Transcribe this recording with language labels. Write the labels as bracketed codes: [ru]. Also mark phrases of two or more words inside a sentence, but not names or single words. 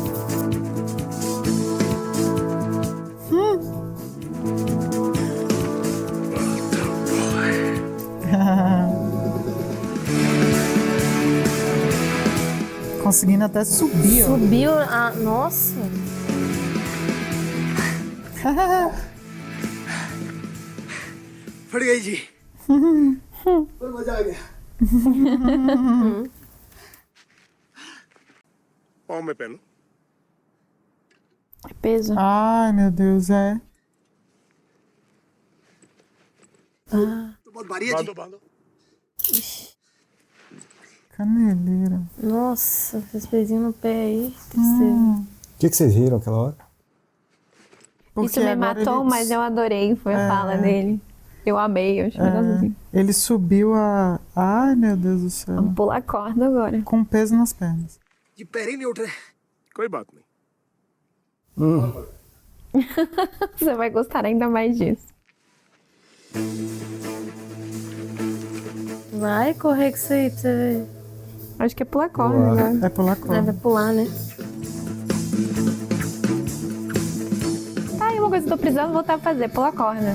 [pt] Conseguindo até subir, ó. Subiu a. Nossa! [hi] फट गई जी. पर मजा आ गया. पाँव में पहनो. [pt] É peso. Ai, meu Deus, é. [hi] तो बहुत भारी है जी. बांधो बांधो. [pt] Caneleira. Nossa, esses pezinhos no pé aí. Tristeza. O que vocês riram aquela hora? Isso me agora matou, ele- mas eu adorei. Foi a fala dele. Eu amei. Eu achei legal assim. Ele subiu a. Ai, meu Deus do céu. Vamos pular a corda agora. Com peso nas pernas. [hi] ये पैर ही नहीं उठ रहे. कोई बात नहीं. [pt] Você vai gostar ainda mais disso. Vai correr com isso aí pra você ver. Acho que é pular corda agora. É pular corda. Vai pular, né? Tá aí uma coisa que eu tô precisando voltar a fazer, pular corda.